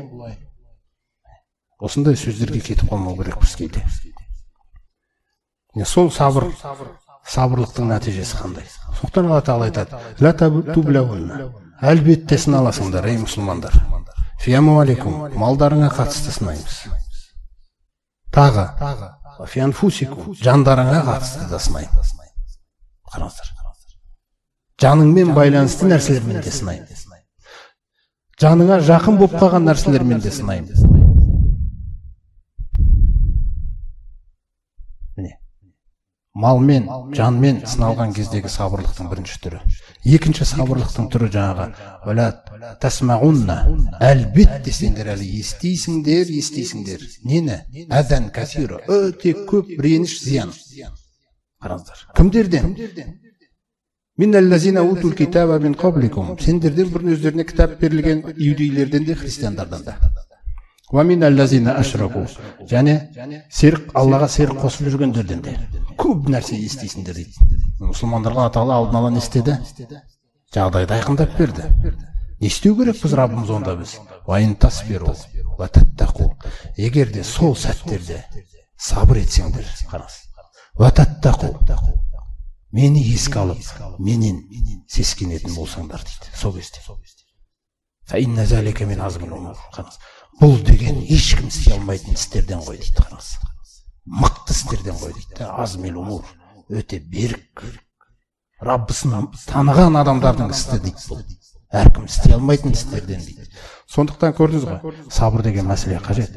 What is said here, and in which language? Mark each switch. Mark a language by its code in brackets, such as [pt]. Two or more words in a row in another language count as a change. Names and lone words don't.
[kk] Осындай сөздерге кетіп қалмау керек біз кейде. Сол сабырлықтың нәтижесі қандай? Сондықтан Алла Тағала айтады: [ar] «لتبلون». [kk] Әлбетте сыналасыңдар, ей мұсылмандар. [ar] في أموالكم, [kk] малдарыңа қатысты сынаймыз. Тағы, [ar] في أنفسكم, [kk] жандарыңа қатысты да сынаймыз. Қараңыздар. Жаныңмен байланысты нәрселермен де сынаймыз. Жаныңа жақын болып қалған нәрселермен де сынаймыз. Малмен, жанмен сыналған кездегі сабырлықтың бірінші түрі. Екінші сабырлықтың түрі жаңағы [ar] «ولتسمعن», [kk] әлбетте сендер әлі естейсіңдер. Нені? [ar] أذى كثيرا, [kk] өте көп реніш, зиян. Қараңыздар. Кімдерден? [ar] من الذين أوتوا الكتاب من قبلكم. [kk] Сендерден бұрын өздеріне кітап берілген иудейлерден де, христиандардан да. [ar] ومن الذين أشركوا. [kk] Және Аллаға серік қосып жүргендерден де көп нәрсе естейсіңдер дейді. Мұсылмандарға Алла Тағала алдын ала не істеді? Жағдайды айқындап берді. Не істеу керек біз Раббымыз онда біз? [ar] وإن تصبروا وتتقوا. [kk] Егер де сол сәттерде сабыр етсеңдер, қараңыз. [ar] وتتقوا. [kk] Мені еске алып, менен сескенетін болсаңдар дейді. Сол кезде. [ar] فإن ذلك من عزم الأمور. [kk] Бұл деген ешкім істей алмайтын істерден ғой дейді. Мықты істерден ғой дейді. [ar] عزم الأمور. [kk] Өте берік. Раббысын таныған адамдардың істі дейді бұл. Әркім істей алмайтын істерден дейді. Сондықтан көрдіңіз ғой, сабыр деген мәселе қажет.